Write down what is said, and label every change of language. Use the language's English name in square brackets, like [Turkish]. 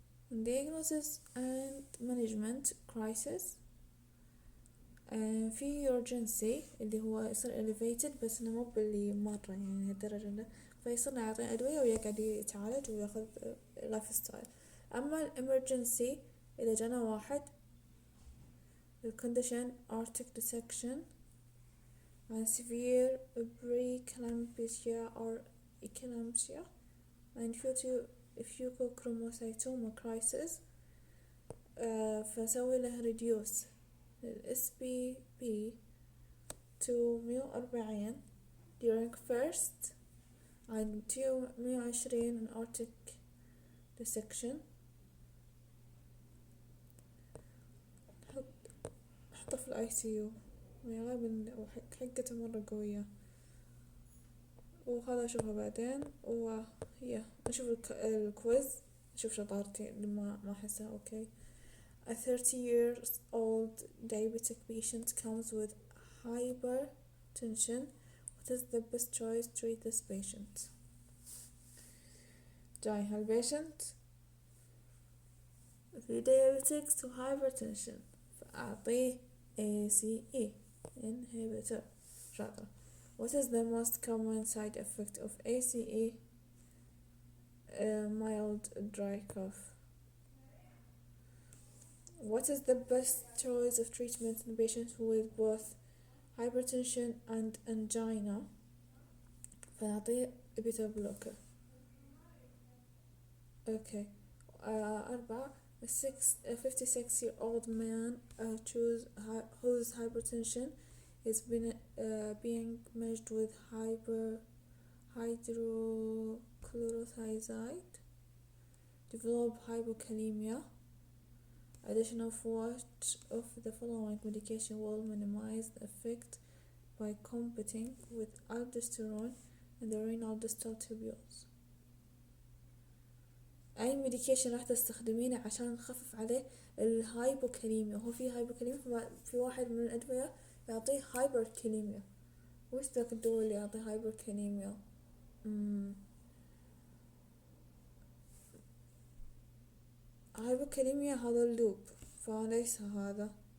[English] diagnosis and management crisis. [Arabic] في urgency اللي هو يصير elevated بس إنه مو باللي مرة يعني الدرجة إنه فيصير نعطيه أدوية ويقعد يتعالج وياخذ لايف ستايل. أما الإمرجنسي إذا جانا واحد الكونديشن [English] aortic dissection and severe preeclampsia or eclampsia and pseudochromocytoma crisis، [Arabic] فسوي له [English] reduce SPP to 140 during first and 120 aortic dissection. [Arabic] حطه في الICU غالبا حقته مرة قوية. وهذا أشوفها بعدين نشوف الكويز، نشوف شطارتي اللي ما أحسها أوكي. [English] A 30-year-old diabetic patient comes with hypertension. What is the best choice to treat this patient? [Arabic] جاي هالبيشنت في diabetics و hypertension، فأعطيه ACE inhibitor. شاطرة. [English] What is the most common side effect of ACE? Mild dry cough. What is the best choice of treatment in patients with both hypertension and angina [Arabic] فنعطيه [English] beta blocker. [Arabic] اوكي. [English] 4 a 56-year-old man whose hypertension is being measured with hydrochlorothiazide develop hypokalemia. Addition of what of the following medication will minimize the effect by competing with aldosterone and the renal distal tubules. [Arabic] اي ميديكيشن راح تستخدمينه عشان نخفف عليه الهايبوكاليميا. هو في هايبوكاليميا، في واحد من الادوية يعطيه هايبركاليميا. وش ذاك الدواء اللي يعطيه هايبركاليميا؟ هايبوكاليميا هذا اللوب، فليس هذا.